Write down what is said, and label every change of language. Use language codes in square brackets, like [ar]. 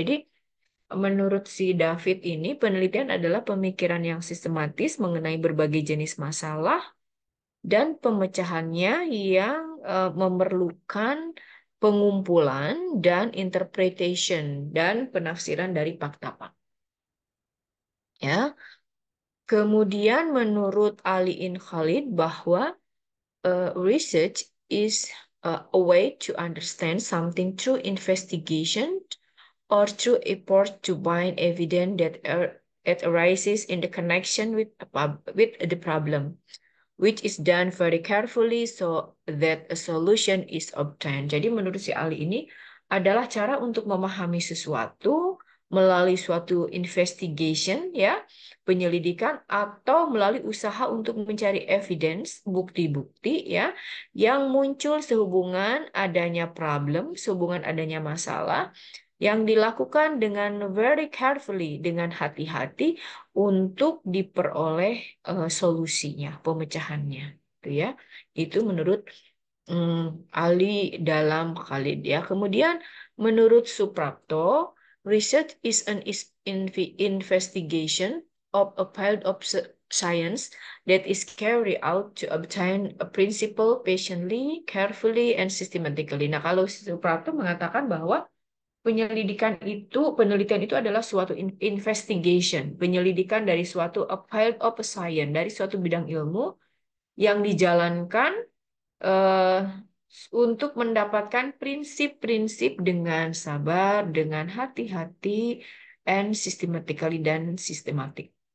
[id] Jadi menurut si David ini, penelitian adalah pemikiran yang sistematis mengenai berbagai jenis masalah dan pemecahannya yang memerlukan pengumpulan dan interpretation dan penafsiran dari fakta-fakta. Ya. Kemudian menurut Ali In Khalid bahwa [en] research is a way to understand something through investigation or through effort to find evidence that it arises in the connection with the problem, which is done very carefully so that a solution is obtained. [id] Jadi menurut si Ali ini adalah cara untuk memahami sesuatu melalui suatu investigation, ya, penyelidikan atau melalui usaha untuk mencari evidence, bukti-bukti, ya, yang muncul sehubungan adanya problem, sehubungan adanya masalah yang dilakukan dengan [en] very carefully, [id] dengan hati-hati untuk diperoleh solusinya, pemecahannya, gitu ya. Itu menurut Ali dalam Khalid ya. Kemudian menurut [en] Suprapto, research is an investigation of a field of science that is carried out to obtain a principle patiently, carefully, and systematically. [id] Nah, kalau Suprapto mengatakan bahwa penelitian itu adalah suatu investigation, penyelidikan dari suatu [en] a field of science, [id] dari suatu bidang ilmu yang dijalankan eh, untuk mendapatkan prinsip-prinsip dengan sabar, dengan hati-hati, [en] and systematically [id] dan sistematik.